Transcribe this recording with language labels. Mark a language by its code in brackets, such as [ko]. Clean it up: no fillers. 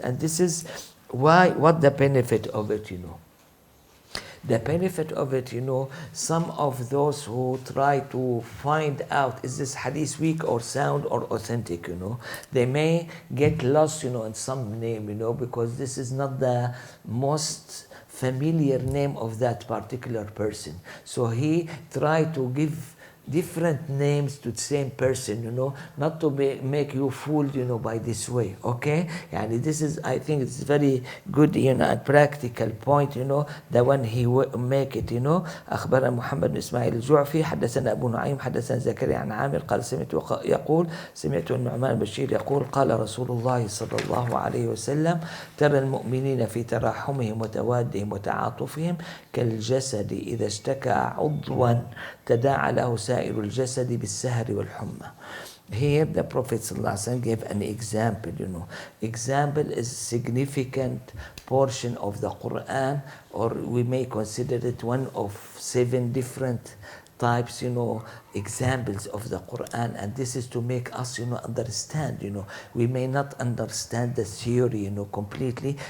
[en] And this is what the benefit of it, The benefit of it, some of those who try to find out, is this hadith weak or sound or authentic, they may get lost, in some name, because this is not the most familiar name of that particular person. So he tried to give different names to the same person, not to make you fooled, by this way, okay? This is, I think it's very good, and practical point, the one he make it, [ar] أخبرنا محمد بن إسماعيل الجعفي حدثنا أبو نعيم حدثنا زكريا عن عامر قال سمعت النعمان بشير يقول قال رسول الله صلى الله عليه وسلم ترى المؤمنين في تراحمهم وتوادهم وتعاطفهم كالجسد إذا اشتكى عضوا تداعى له سائر الجسد بالسهر والحمى. [en] Here the Prophet ﷺ gave an example, Example is significant portion of the Quran, or we may consider it one of 7 different types, examples of the Quran, and this is to make us, understand, we may not understand the theory, completely.